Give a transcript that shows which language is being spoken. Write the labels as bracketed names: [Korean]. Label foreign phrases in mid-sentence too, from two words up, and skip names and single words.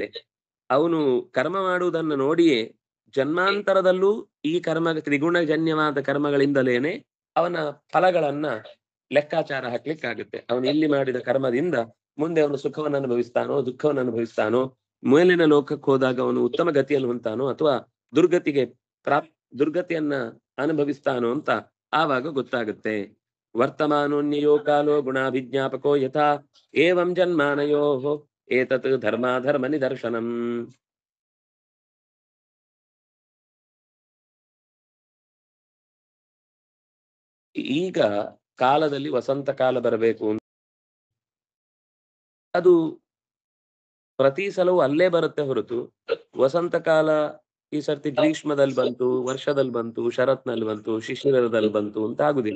[Kannada] ಅವನು ಕರ್ಮ ಮಾಡುವುದನ್ನು ನೋಡಿಯೇ ಜನ್ಮಾಂತರದಲ್ಲೂ ಈ ತ್ರಿಗುಣಜನ್ಯವಾದ ಕರ್ಮಗಳಿಂದಲೇನೆ ಅವನ ಫಲಗಳನ್ನ ಲೆಕ್ಕಾಚಾರ ಹಾಕ್ಲಿಕ್ಕಾಗುತ್ತೆ. ಅವನು ಇಲ್ಲಿ ಮಾಡಿದ ಕರ್ಮದಿಂದ ಮುಂದೆ ಅವನು ಸುಖವನ್ನು ಅನುಭವಿಸ್ತಾನೋ, ದುಃಖವನ್ನು ಅನುಭವಿಸ್ತಾನೋ, ಮೇಲಿನ ಲೋಕಕ್ಕೆ ಹೋದಾಗ ಅವನು ಉತ್ತಮ ಗತಿಯನ್ನು ಹೊಂತಾನೋ ಅಥವಾ ದುರ್ಗತಿಯನ್ನ ಅನುಭವಿಸ್ತಾನೋ ಅಂತ ಆವಾಗ ಗೊತ್ತಾಗುತ್ತೆ. [Sanskrit] ವರ್ತಮಾನೋನ್ಯಯೋ ಕಾಲೋ ಗುಣಾಭಿಜ್ಞಾಪಕೋ ಯಥಾ ಏವಂ ಜನ್ಮಾನಯೋ ಏತತ್ ಧರ್ಮಾಧರ್ಮ ನಿದರ್ಶನಂ. [Kannada] ಈಗ ಕಾಲದಲ್ಲಿ ವಸಂತ ಕಾಲ ಬರಬೇಕು, ಅದು ಪ್ರತಿ ಸಲವೂ ಅಲ್ಲೇ ಬರುತ್ತೆ ಹೊರತು ವಸಂತ ಕಾಲ ಈ ಸರ್ತಿ ಗ್ರೀಷ್ಮದಲ್ಲಿ ಬಂತು, ವರ್ಷದಲ್ಲಿ ಬಂತು, ಶರತ್ನಲ್ಲಿ ಬಂತು, ಶಿಶಿರದಲ್ಲಿ ಬಂತು ಅಂತ ಆಗುದಿಲ್ಲ.